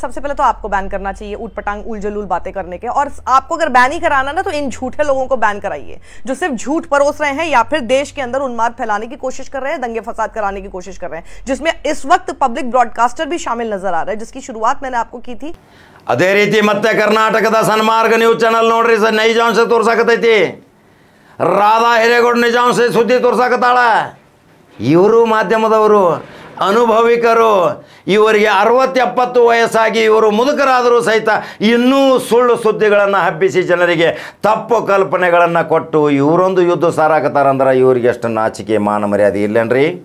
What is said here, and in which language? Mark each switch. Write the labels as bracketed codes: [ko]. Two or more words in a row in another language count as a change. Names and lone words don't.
[hi] सबसे पहले तो आपको बैन करना चाहिए ऊट पटांग उल जलूल बातें करने के। और आपको अगर बैन ही कराना ना तो इन झूठे लोगों को बैन कराइए जो सिर्फ झूठ परोस रहे हैं या फिर देश के अंदर उन्माद फैलाने की कोशिश कर रहे हैं, दंगे फसाद कराने की कोशिश कर रहे हैं, जिसमें इस वक्त पब्लिक ब्रॉडकास्टर भी शामिल नजर आ रहा है, जिसकी शुरुआत मैंने आपको की थी। [kn] ಅದೇ ರೀತಿ ಮತ್ತೆ ಕರ್ನಾಟಕದ ಸನ್ಮಾರ್ಗ ನ್ಯೂಸ್ ಚಾನಲ್ ನೋಡ್ರಿ ಸರ್, ನೈಜಾಂಶ ತೋರ್ಸಾಕತೈತಿ। ರಾಧಾ ಹಿರೇಗೌಡ ನಿಜಾಂಶ ಸುದ್ದಿ ತೋರ್ಸಾಕತ್ತಾಳ। ಇವರು ಮಾಧ್ಯಮದವರು ಅನುಭವಿಕರು, ಇವರಿಗೆ 60-70 ವಯಸ್ಸಾಗಿ ಇವರು ಮುದುಕರಾದರೂ ಸಹಿತ ಇನ್ನೂ ಸುಳ್ಳು ಸುದ್ದಿಗಳನ್ನು ಹಬ್ಬಿಸಿ ಜನರಿಗೆ ತಪ್ಪು ಕಲ್ಪನೆಗಳನ್ನು ಕೊಟ್ಟು ಇವರೊಂದು ಯುದ್ಧ ಸಾರಾಕತ್ತಾರಂದ್ರೆ ಇವರಿಗೆ ಎಷ್ಟು ನಾಚಿಕೆ ಮಾನ ಮರ್ಯಾದೆ ಇಲ್ಲೇನ್ರಿ?